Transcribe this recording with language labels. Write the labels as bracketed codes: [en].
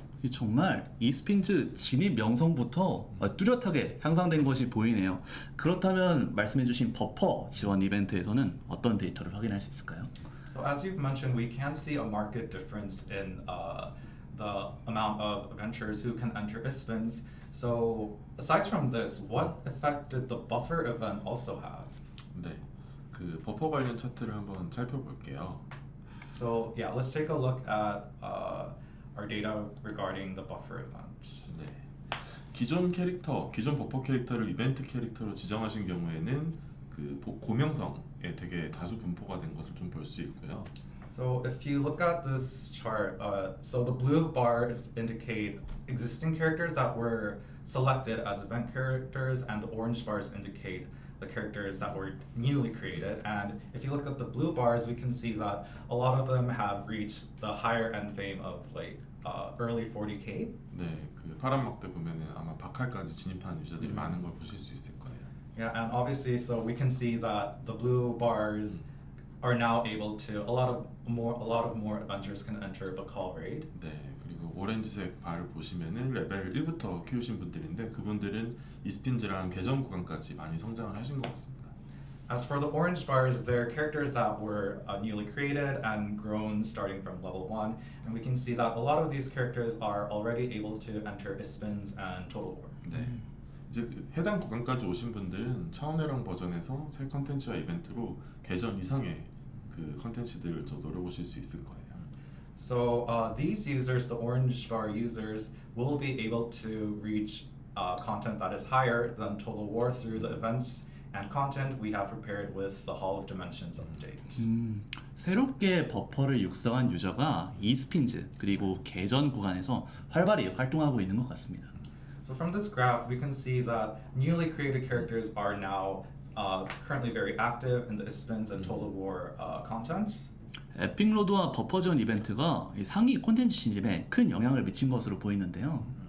[ko] 정말 e스핀즈 진입 명성부터 뚜렷하게 향상된 것이 보이네요. 그렇다면 말씀해주신 버퍼 지원 이벤트에서는 어떤 데이터를 확인할 수 있을까요? [en] So as you've mentioned, we can see a marked difference in the amount of adventurers who can enter ISPNs. So aside from this, what effect did the buffer event also have? [ko] 네, 그 버퍼 관련 차트를 한번 살펴볼게요. [en] So yeah, let's take a look at our data regarding the buffer event. [ko] 네, 기존 버퍼 캐릭터를 이벤트 캐릭터로 지정하신 경우에는 그 고명성에 되게 다수 분포가 된 것을 좀 볼 수 있고요. [en] So if you look at this chart, so the blue bars indicate existing characters that were selected as event characters, and the orange bars indicate the characters that were newly created. And if you look at the blue bars, we can see that a lot of them have reached the higher end fame of like early 40K. [ko] 네, 그 파란 막대 보면은 아마 바칼까지 진입한 유저들이 많은 걸 보실 수 있을 거예요. [en] Yeah, and obviously, so we can see that the blue bars are now able to a lot of more adventurers can enter Bacall raid. [ko] 네, 그리고 오렌지색 바를 보시면은 레벨 1부터 키우신 분들인데 그분들은 이스핀즈랑 계정 구간까지 많이 성장을 하신 것 같습니다. [en] As for the orange bars, they're characters that were newly created and grown starting from level 1, and we can see that a lot of these characters are already able to enter ISPNs and Total War. [ko] 네, 이제 해당 구간까지 오신 분들은 차원회랑 버전에서 새 컨텐츠와 이벤트로 계정 이상의 그 그 컨텐츠들도 노려보실 수 있을 거예요. [en] So these users, the orange bar users, will be able to reach content that is higher than Total War through the events and content we have prepared with the Hall of Dimensions update. [ko] 새롭게 버퍼를 육성한 유저가 e스핀즈 그리고 개전 구간에서 활발히 활동하고 있는 것 같습니다. [en] So from this graph, we can see that newly created characters are now currently very active in the spins and Total War content. [ko] 에픽로드와 버퍼 지원 이벤트가 이 상위 콘텐츠 진입에 큰 영향을 미친 것으로 보이는데요.